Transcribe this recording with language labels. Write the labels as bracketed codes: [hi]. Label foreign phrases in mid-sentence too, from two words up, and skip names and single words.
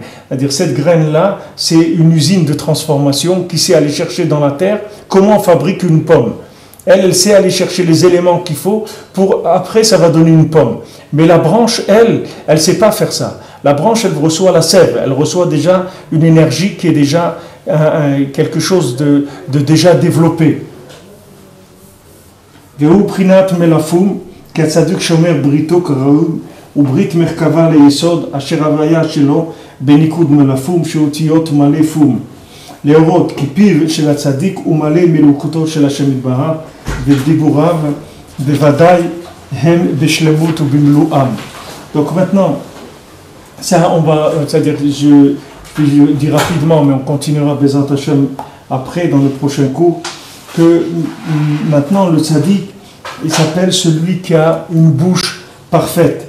[fr] C'est-à-dire cette graine-là, c'est une usine de transformation qui sait aller chercher dans la terre comment on fabrique une pomme. Elle sait aller chercher les éléments qu'il faut pour après ça va donner une pomme. Mais la branche, elle ne sait pas faire ça. La branche, elle reçoit la sève, elle reçoit déjà une énergie qui est déjà quelque chose de déjà développé. [he] והוא בחינת מלאפום, כי הצדיק שומר בריתו כראוי, וברית מרכבה ליסוד, אשר הוויה שלו בניקוד מלאפום, שאותיות מלא פום. להורות כי פיו של הצדיק הוא מלא מלוכותו של השם יתברך, ודיבוריו בוודאי הם בשלמות ובמלואם. [fr] Donc maintenant, ça on va, c'est-à-dire je dis rapidement, mais on continuera [he] בעזרת השם [fr] après dans le prochain cours, que maintenant le tzaddik, il s'appelle celui qui a une bouche parfaite.